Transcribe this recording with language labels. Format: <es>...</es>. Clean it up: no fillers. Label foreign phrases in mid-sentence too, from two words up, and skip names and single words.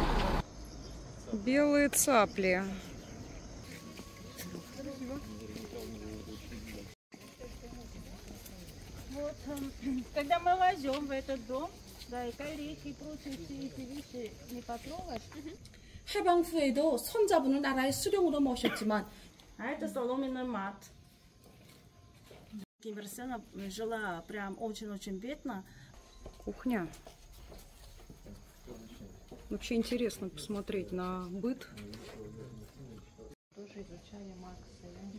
<ru>Белые цапли. Вот, когда мы войдем в этот дом, да, и колечки, прочие все эти вещи не потрогать.</ru> <ko>해방 후에도 손자분을 나라의 수령으로 모셨지만</ko> <ru>А это соломенный мат. Ким Ир Сена жила прям очень-очень бедно. Кухня. Вообще интересно посмотреть на быт. Тоже изучали Маркса.</ru>